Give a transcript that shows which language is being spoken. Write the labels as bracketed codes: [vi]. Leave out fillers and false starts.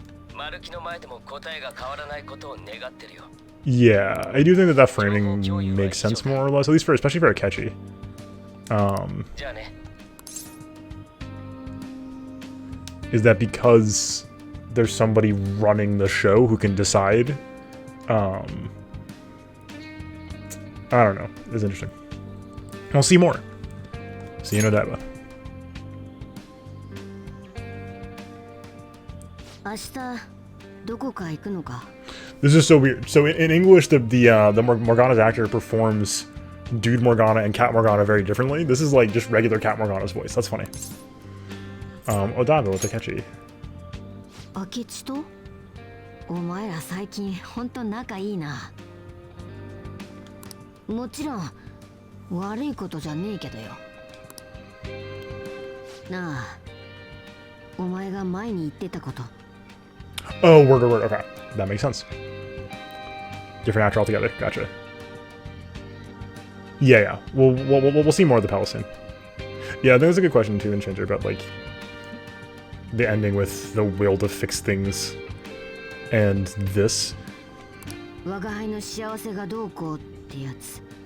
[ja] 明日マルキの前でも答えが変わらないことを願ってるよ。 [en] Yeah, I do think that framing makes sense more or less, at least for, especially for Akechi. [ja] じゃあね。 [en] Is that because there's somebody running the show who can decide? I don't know. It's interesting. We'll see more. See you in Odaiba. [ja] 明日どこか行くのか? [en] This is so weird. So in English, the Morgana's actor performs Dude Morgana and Cat Morgana very differently. This is like just regular Cat Morgana's voice. That's funny. Odaiba with Akechi. [ja] 明智と? お前ら最近ほんと仲いいな。もちろん悪いことじゃねえけどよ。なあ、お前が前に言ってたこと。 [en] Oh, word to word. Okay, that makes sense. Different actor altogether. Gotcha. Yeah. We'll see more of the palace soon. Yeah, I think that's a good question too in Changer about like the ending with the will to fix things and this. [ja] 我が輩の幸せがどうこうってやつ。